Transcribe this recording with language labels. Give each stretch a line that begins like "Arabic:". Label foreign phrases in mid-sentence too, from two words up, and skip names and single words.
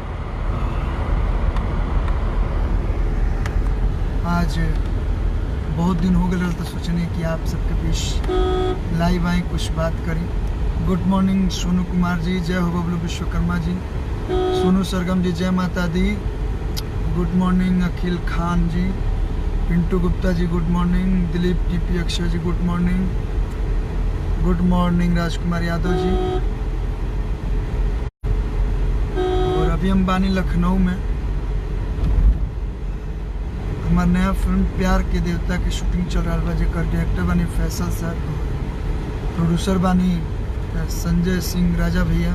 Bhojpuri: आज बहुत दिन हो गए तो सोचने कि आप सबके बीच लाइव आए कुछ बात करी।
English: good morning
Bhojpuri: सोनू कुमार जी, जय हो बबलू विश्वकर्मा जी, सोनू सरगम जी, जय माता दी।
English: good morning
Bhojpuri: अखिल खान जी, पिंटू गुप्ता जी
English: good morning,
Bhojpuri: दिलीप जी पी अक्षय जी
English: good morning, good morning
Bhojpuri: राजकुमार यादव जी। और अभी हम बानी लखनऊ में। हमार नया फिल्म प्यार के देवता की शूटिंग चल रहा बा, जेकर डायरेक्टर बानी फैसल सर, प्रोड्यूसर बानी संजय सिंह राजा भैया।